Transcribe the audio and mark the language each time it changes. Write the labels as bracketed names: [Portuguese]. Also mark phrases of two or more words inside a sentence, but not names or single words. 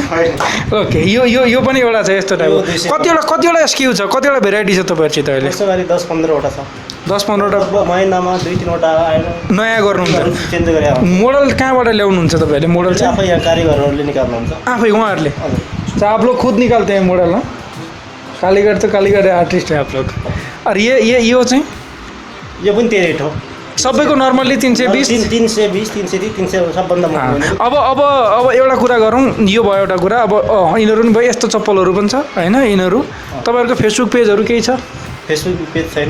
[Nepali] ओके, यो पनि एउटा छ यस्तो टाइपको। कतिवटा स्क्यू छ, कतिवटा भेराइटी छ तपाईँहरूसित अहिले? 10-15वटा छ। 10-15वटा महिनामा 2-3वटा नयाँ गर्नुहुन्छ? मोडल कहाँबाट ल्याउनुहुन्छ तपाईँहरूले? मोडल चाहिँ आफै यहाँ कारिगरहरूले निकाल्नुहुन्छ? आफै उहाँहरूले? [Hindi] आप लोग खुद निकाल्ते हैं मोडल ना? कालीगढ़ तो कालीगढ़ आर्टिस्ट है आप लोग। [Nepali] और यो चाहिँ? यो पनि त्यही रेट हो सबैको। नर्मल्ली 320 300 सबभन्दा महँगो। अब एउटा कुरा गरौँ। यो भयो एउटा कुरा। अब यिनीहरू पनि भयो, यस्तो चप्पलहरू पनि छ होइन? यिनीहरू तपाईँहरूको फेसबुक पेजहरू केही छ? फेसबुक पेज छैन।